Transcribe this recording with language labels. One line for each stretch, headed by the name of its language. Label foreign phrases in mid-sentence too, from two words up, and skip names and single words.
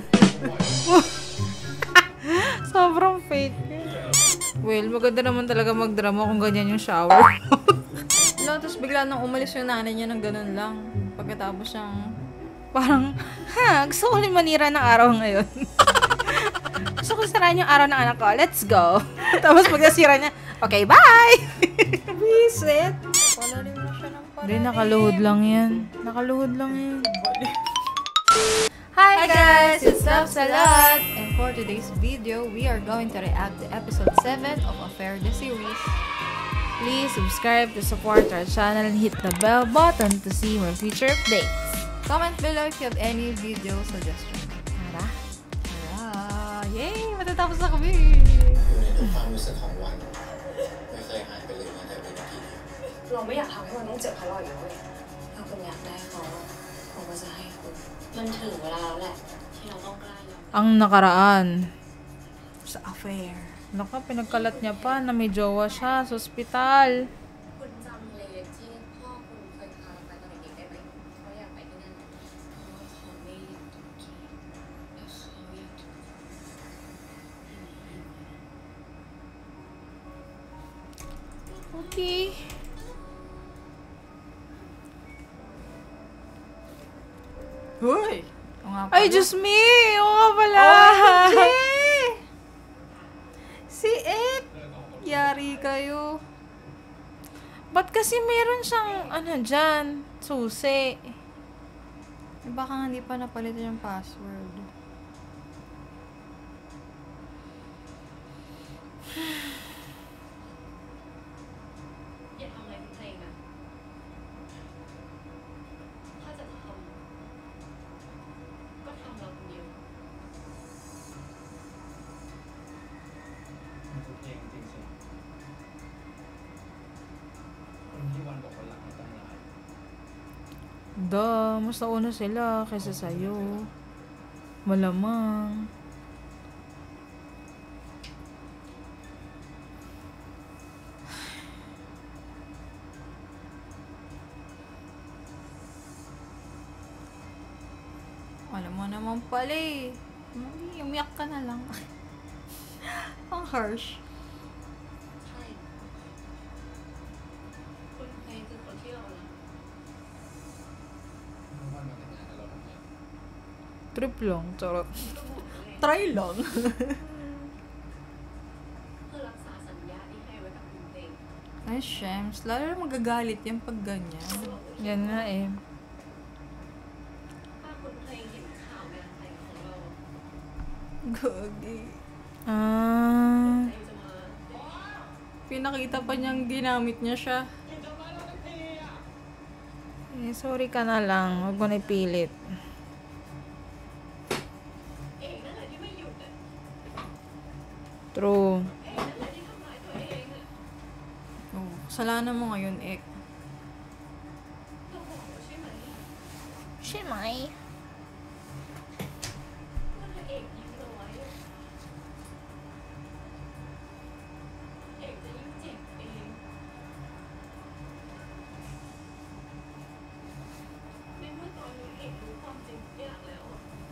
Filipino: Sobrang fake. Well, maganda naman talaga magdrama kung ganyan yung shower. No, tapos bigla nang umalis yung nanay niya ng ganun lang. Pagkatapos siyang... Parang, gusto ko ulit manira ng araw ngayon. Gusto ko sirahan yung araw ng anak ko.
English: Let's go.
Filipino: Tapos pag nasira niya,
English: okay, bye! Visit!
Filipino: Palalim na siya ng palalim. Hindi, nakaluhod lang yan. Nakaluhod lang yan.
English: Hi guys! It's Love Salad! And for today's video, we are going to react to episode 7 of Affair the series. Please subscribe to support our channel and hit the bell button to see more future updates. Comment below if you have any video suggestions.
Filipino: Tara. Tara! Yay! Matatapos na kami!
Thai: อยู่ในทุกความรู้สึกของวันไม่เคยหายไปเลยแม้แต่วินาทีเดียว เราไม่อยากทำให้มันต้องเจ็บเพราะเราอีกเลยถ้าคุณอยากได้เขาผมก็จะให้คุณมันถึงเวลาแล้วแหละที่เราต้องกล้ายอม
Filipino: Ang nakaraan. Sa affair. Naku, pinagkalat niya pa na may jowa siya sa ospital.
Thai: คุณจำเลที่พ่อคุณเคยพาเราไปตอนเด็กๆได้ไหมเขาอยากไปที่นั่นเพราะว่าเขาไม่อยากถูกขี่และเขาอยากถูก
Filipino: Okay. Hoy! O nga pala. Ay, Diyos me! Oo nga pala! OMG! Si Ik! Yari kayo. Ba't kasi meron siyang, dyan, susi? Eh, baka hindi pa napalitan yung password.
Thai: อย่าทำอะไรคุณเพลงนะถ้าจะทำก็ทำเราคนเดียว มันคือเพลงจริงสิคนที่วันบอกวันหลังไม่ต้องลา
Filipino: Mas nauna sila kaysa sa'yo. Malamang. Alam mo naman pala eh. Umiyak ka na lang. Ang harsh.
Thai: ใช่คุณเพลงคือคนที่เรารัก ทุกวันมาแต่งงานกับเราทำไม
Filipino: Trip lang. Charot. Try lang.
Thai: เพื่อรักษาสัญญาที่ให้ไว้กับคุณเพลง
Filipino: Ay, Shems. Lalo na magagalit yan pag ganyan. Yan nga eh.
Thai: ถ้าคุณเพลงเห็นข่าวงานแต่งของเรา
Filipino: Gagi. Ah.
Thai: เพลงจะมา
Filipino: Pinakita pa niyang ginamit niya siya. Sorry ka na lang. Huwag mo na ipilit.
Thai: เองนั่นแหละที่ไม่หยุดอ่ะ
English: True.
Thai: เองนั่นแหละที่ทำร้ายตัวเองอ่ะ
Filipino: Oh, kasalanan mo ngayon, Ek.
Thai: เราบอกแล้วใช่ไหม
Filipino: Shimay.
Thai: ว่าถ้าเอกยิ้มเราไว้อะเอกจะยิ่งเจ็บเองในเมื่อตอนนี้เอกรู้ความจริงทุกอย่างแล้วอะ